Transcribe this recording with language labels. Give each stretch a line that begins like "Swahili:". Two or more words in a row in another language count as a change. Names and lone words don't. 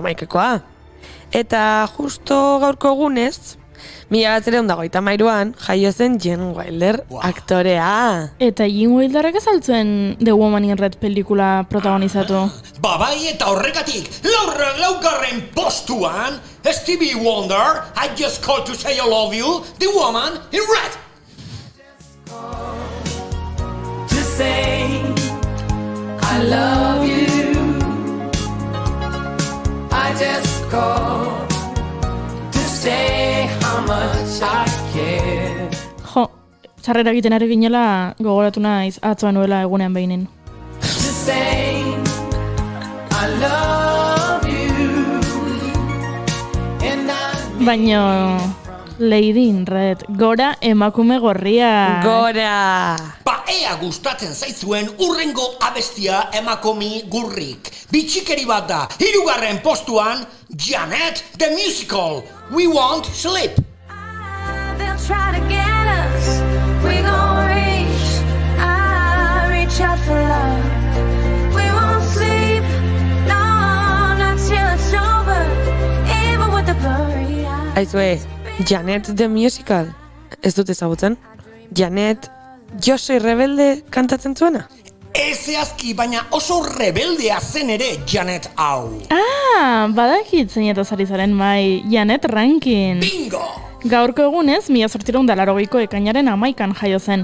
Basque: Eta justo gaurko egunez, 1953an jaio zen Gene Wilder aktorea. Eta Gene Wilderrek ez altzuen The Woman in Red pelikula protagonizatu. Babai eta horregatik, laugarren postuan, Stevie Wonder, I Just Called to Say I Love You, The Woman in Red.
English: To say I love you, I just call to say how much I care.
Basque: Jo, txarrera egiten ari ginela gogoratu naiz atzoa nuela egunean behinin.
English: To say I love you, and I
Basque: Baina Lady in Red, gora emakume gorria. Gora! Ea gustatzen zaizuen urrengo abestia emakomi gurrik. Bitxikeri bat da, 3. postuan, Janet the Musical, We Won't Sleep.
English: They'll try to get us. We gon' reach out for love. We won't sleep, no, not till it's over. Even with the blurry eyes.
Basque: Aizue, Janet the Musical. Ez dut ezagutzen? Janet Josei Rebelde kantatzen zuena? Zehazki, baina oso rebeldea zen ere Janet hau. Badakit zeinetaz ari zaren mai, Janet Rankin. Bingo! Gaurko egunez, 1880ko ekainaren 11an jaio zen.